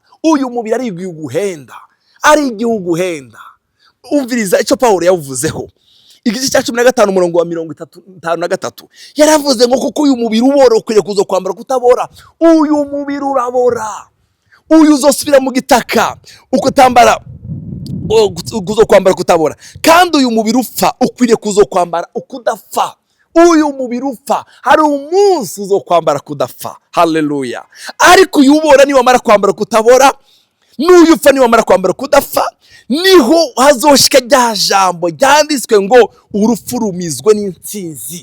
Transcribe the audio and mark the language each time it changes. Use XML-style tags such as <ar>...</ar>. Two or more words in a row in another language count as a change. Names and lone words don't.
<rn>Uyu mubiri ari igihugu henda. Umviriza ico Paulo yavuzeho. Igice ca 15:33 yaravuze ngo kuko uyu mubiri uborokweye kuzo kwambara kutabora. Uyu mubiri urabora. Uyu uzosubira mu gitaka ukutambara kuzo kwambara kutabora. Kandi uyu mubiri upfa ukwiriye kuzo kwambara ukudapfa. Uyu mubiri upfa hari umunsi uzo kwambara kudapfa. Haleluya. Ariko uyu ubora ni wamara kwambara kutabora, n'uyu upfa ni wamara kwambara kudapfa, niho hazoshika rya jambo ryanditswe ngo urupfu rumizwe n'intsinzi.</rn>